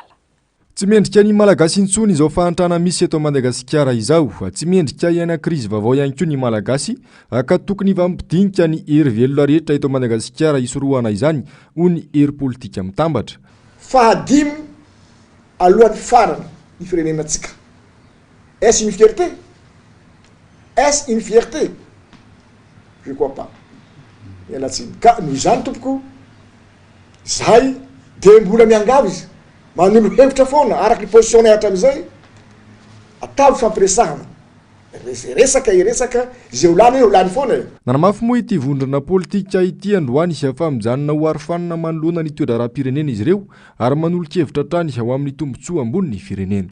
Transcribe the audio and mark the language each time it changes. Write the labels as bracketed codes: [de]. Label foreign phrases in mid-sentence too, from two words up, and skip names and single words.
[mg] Tsy mendrika ny malagasy intsony izao fahantrana misy eto Madagasikara izao. Tsy mendrika ihany krizy vaovao ihany koa ny malagasy ka tokony vampidinika ny hery velona rehetra eto Madagasikara isorohana izany ho ny hery politika mitambatra. Fahadimy alohan'ny farany ny firenenantsika. [fr] Est-ce une fierté? Est-ce une fierté? Je crois pas. [mg] Ialatsiny ka noho izany tompoko zahay dia mbola miangavy izy. Manolo hevitra foana araky ny positionné hatramin'izay atao fampiresahana. Resaka izay olany foana. Nanamafy moa ity vondrona politika ity androany sy famijanona ho arofanina manoloana ny toetra raha-pirenena izy ireo ary manolo-kevitra trany ho amin'ny tombontsoa ambony ny firenena.